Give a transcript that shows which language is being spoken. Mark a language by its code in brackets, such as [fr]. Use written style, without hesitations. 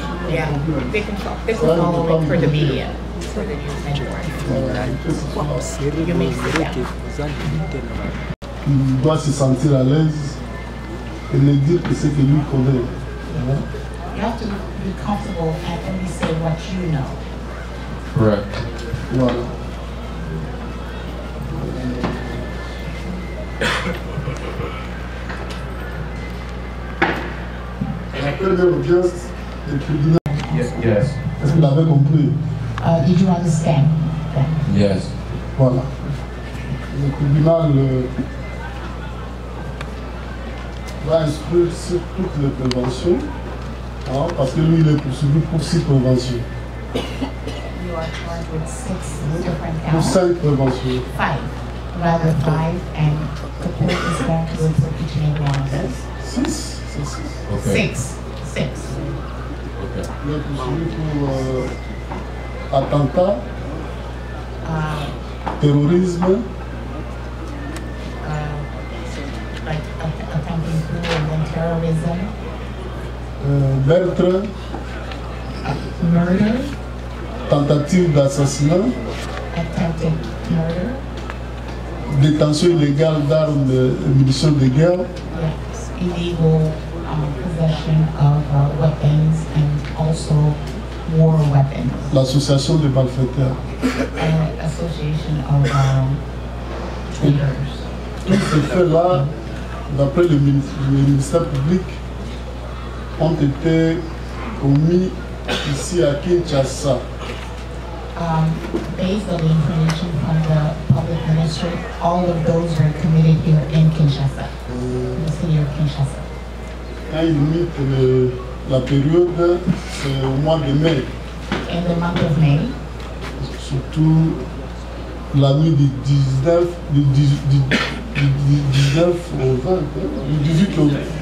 [en] Yeah, they can follow for the media, for the news network. You may sit down. [fr] Il doit se sentir à l'aise et le dire que c'est que lui connaît. [en] You have to be comfortable and only say what you know. Right. [fr] Voilà. La première audience du tribunal. [en] Yes. [fr] Est-ce que vous l'avez compris? [en] Did you understand? Yes. [fr] Voilà. Le tribunal va instruire sur toutes les préventions, hein, parce que lui il est poursuivi pour 6 préventions. [en] You are charged with 6 different [fr] Pour [en] counts. [fr] 5 préventions. [en] 5, rather 5, and the court is going to look for each and every one of those. 6. Okay. 6. Okay. [fr] Il est poursuivi pour attentat, terrorisme, [en] Like attempting coup and then terrorism, [fr] meurtre, [en] murder, [fr] tentative d'assassinat, [en] attempted murder, [fr] détention illégale d'armes et munitions de guerre, [en] yes, illegal possession of weapons and also war weapons, [fr] l'association des malfaiteurs. [en] and association of traitors. [fr] Tous ces faits-là, d'après le ministère public, ont été commis ici à Kinshasa. [en] Based on the information from the public ministry, all of those were committed here in Kinshasa, in the city of Kinshasa. [fr] Quand il limite la période, c'est au mois de mai. [en] In the month of May, [fr] surtout la nuit du 19, du 19 au 20, du 18 au 19.